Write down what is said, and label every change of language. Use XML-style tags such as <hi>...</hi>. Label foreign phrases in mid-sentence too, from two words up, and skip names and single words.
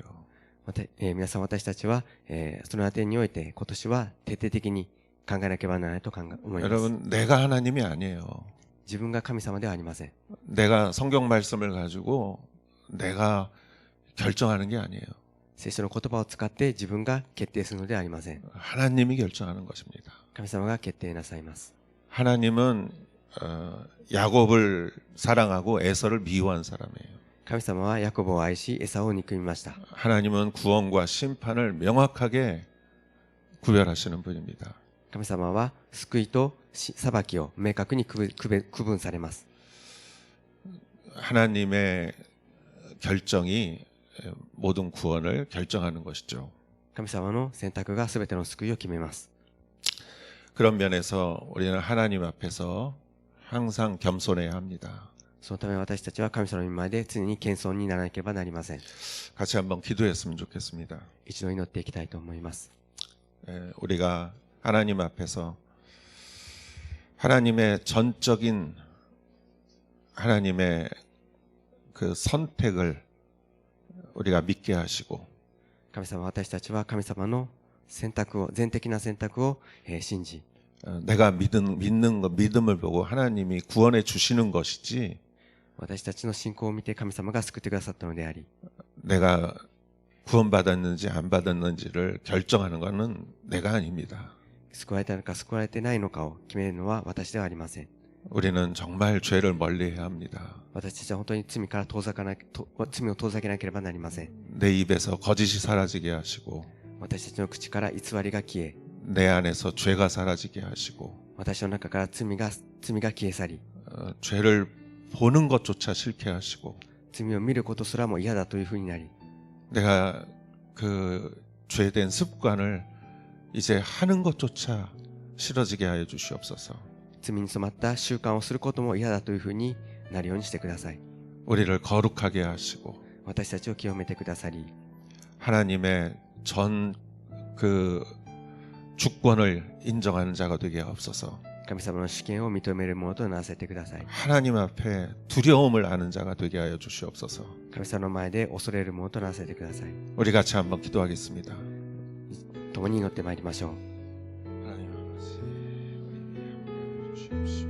<ja>皆さん私たちは、その点において今年は徹底的に考えなければならないと思います。</ja> <ko>여러분, 내가 하나님이 아니에요.</ko> <ja>自分が神様ではありません。</ja> <ko>내가 성경 말씀을 가지고 내가 결정하는 게 아니에요.</ko> <ja>聖書の言葉を使って自分が決定するのではありません。</ja> <ko>하나님이 결정하는 것입니다.</ko> <ja>神様が決定なさいます。</ja> <ko>하나님은 야곱을 사랑하고 에서를 미워한 사람이에요.</ko> <ja>神様はヤコブを愛し、エサを憎みました。</ja> <ko>하나님은 구원과 심판을 명확하게 구별하시는 분입니다.</ko> <ja>神様は救いと裁きを明確に区分されます。</ja> <ko>하나님의 결정이 모든 구원을 결정하는 것이죠.</ko> <ja>神様の選択が全ての救いを決めます。</ja> <ko>그런 면에서 우리는 하나님 앞에서 항상 겸손해야 합니다.</ko> <ja>そのため私たちは神様の御前で常に謙遜にならなければなりません。</ja> <ko>같이 한번 기도했으면 좋겠습니다.</ko> <ja>一度祈っていきたいと思います。</ja> <ko>우리가 하나님 앞에서 하나님의 전적인 하나님의 그 선택을 우리가 믿게 하시고</ko> <ja>神様、私たちは神様の選択を、全的な選択を信じ、</ja> <ko>내가 믿음을 보고 하나님이 구원해 주시는 것이지</ko> <ja>私たちの信仰を見て神様が救ってくださったのであり、</ja> <ko>내가 구원받았는지 안 받았는지를 결정하는 것은 내가 아닙니다.</ko> <ja>救われたのか救われてないのかを決めるのは私ではありません。</ja> <ko>우리는 정말 죄를 멀리해야 합니다.</ko> <ja>私たちは本当に罪を遠ざけなければなりません。</ja> <ko>내 입에서 거짓이 사라지게 하시고</ko> <ja>私たちの口から偽りが消え、</ja> <ko>내 안에서 죄가 사라지게 하시고</ko> <ja>私の中から罪が消え去り、</ja> <ko>죄를 보는 것조차 싫게 하시고</ko> <ja>罪を見ることすらも嫌だというふうになり、</ja> <ko>내가 그 죄된 습관을 이제 하는 것조차 싫어지게 하여 주시옵소서.</ko> <ja>罪に染まった習慣をすることも嫌だというふうになるようにしてください。</ja> <ko>우리를 거룩하게 하시고</ko> <ja>私たちを清めてくださり、</ja> <ko>하나님의 전 그 주권을 인정하는 자가 되게 하옵소서.</ko> <ja>神様の主権を認めるものとならせてください。</ja> <ko>하나님 앞에 두려움을 아는 자가 되게 하여 주시옵소서.</ko> <ja>神様の前で恐れるものとならせてください。</ja> <ko>우리 같이 한번 기도하겠습니다.</ko> <ja>共に祈ってまいりましょう。</ja> <ko>하나님 아버지, 우리 주시옵시오.</ko>